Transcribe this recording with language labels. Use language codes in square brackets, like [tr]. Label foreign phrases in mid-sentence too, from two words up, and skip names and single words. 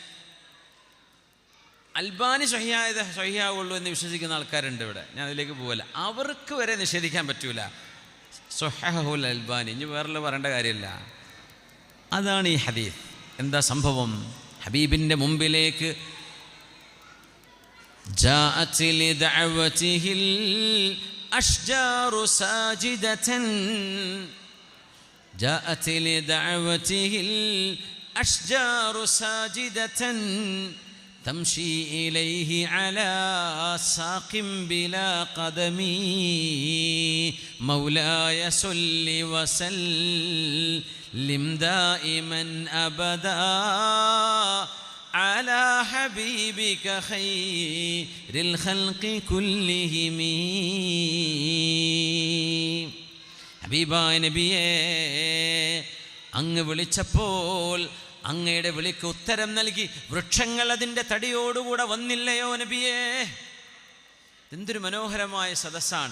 [ml] അൽബാനി സ്വഹീഹാവുള്ളൂ എന്ന് വിശ്വസിക്കുന്ന ആൾക്കാരുണ്ട് ഇവിടെ. ഞാൻ അതിലേക്ക് പോകല്ല. അവർക്ക് വരെ നിഷേധിക്കാൻ പറ്റൂല സ്വഹഹുൽ അൽബാനി. ഇനി വേറെ പറയേണ്ട കാര്യമില്ല. അതാണ് ഈ ഹദീസ്. എന്താ സംഭവം? ഹബീബിൻ്റെ മുമ്പിലേക്ക് [ar] جاءت لدعوته الأشجار ساجدة جاءت لدعوته الأشجار ساجدة تمشي إليه على ساق بلا قدم مولاي صل وسلم دائما أبدا على حبيبك خير الخلق كلهم. [ml] ഹബീബായ നബിയേ, അങ്ങ് വിളിച്ചപ്പോൾ അങ്ങയുടെ വിളിക്ക് ഉത്തരം നൽകി വൃക്ഷങ്ങൾ അതിൻ്റെ തടിയോടുകൂടെ വന്നില്ലയോ നബിയേ? എന്തൊരു മനോഹരമായ സദസ്സാണ്.